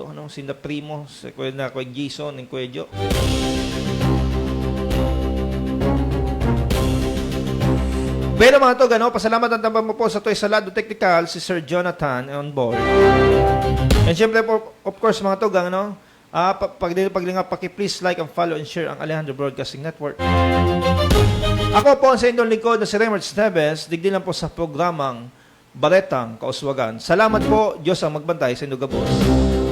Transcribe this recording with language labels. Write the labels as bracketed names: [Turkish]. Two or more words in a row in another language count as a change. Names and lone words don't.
[Bikol] Sinda Primo, si Kuya Jason, and Kuya Jo. Pero mga tog, pasalamat ang tambang mo po sa Toy Salado Technical, si Sir Jonathan [English] on board. [Bikol] And syempre po, [English] of course, [Bikol] mga tog, Paglinga, paki-please [English] like and follow and share [Bikol] ang Alejandro Broadcasting Network. Ako po ang sa inyong lingkod na si Remertz Neves, digdi lang po sa programang Baretang Kauswagan. Salamat po, Diyos ang magbantay sa inyong gabos.